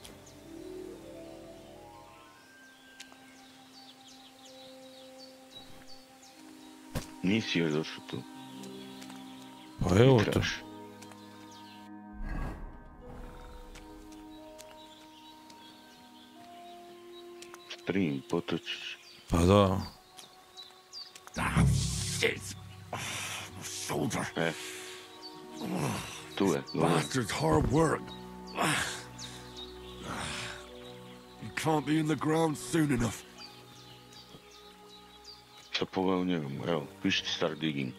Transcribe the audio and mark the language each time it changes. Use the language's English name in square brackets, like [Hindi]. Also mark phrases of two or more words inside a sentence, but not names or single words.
[Croatian] Nisi još došao tu. Pa evo to. Stream, potočić. Pa da. [English] Ah, shit. My shoulder. [Croatian] Tu je. [English] Bastard's hard work. You can't be in the ground soon enough. [Croatian] Sad pogledaj u njega, evo, piši ti [English] start digging.